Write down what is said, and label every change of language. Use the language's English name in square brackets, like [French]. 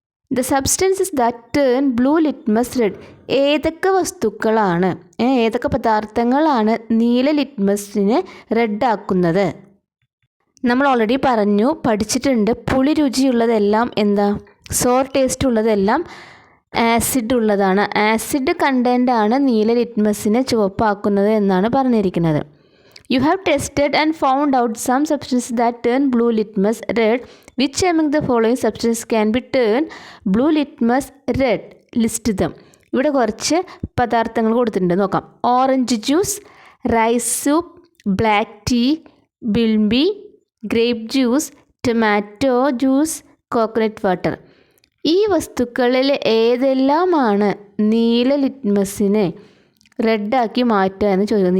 [English] The substances that turn blue litmus red. [Malayalam] ഏതൊക്കെ വസ്തുക്കളാണ്, ഏതൊക്കെ പദാർത്ഥങ്ങളാണ് നീല ലിറ്റ്മസിനെ റെഡാക്കുന്നത്? നമ്മൾ ഓൾറെഡി പഠിച്ചിട്ടുണ്ട്. പുളി രുചിയുള്ളതെല്ലാം എന്താ, സോർ ടേസ്റ്റ് ഉള്ളതെല്ലാം ആസിഡ് ഉള്ളതാണ്. ആസിഡ് കണ്ടൻ്റാണ് നീല ലിറ്റ്മസിനെ ചുവപ്പാക്കുന്നത് എന്നാണ് പറഞ്ഞിരിക്കുന്നത്. [English] You have tested and found out some substances that turn blue litmus red. Which among the following substances can be turned blue litmus red? List them. [Malayalam] ഇവിടെ കുറച്ച് പദാർത്ഥങ്ങൾ കൊടുത്തിട്ടുണ്ട്, നോക്കാം. Orange juice, rice soup, black tea, Bilbi, grape juice, tomato juice, coconut water. ഈ വസ്തുക്കളിൽ ഏതെല്ലാമാണ് നീല ലിറ്റ്മസിനെ റെഡാക്കി മാറ്റുക എന്ന് ചോദിക്കുന്നത്.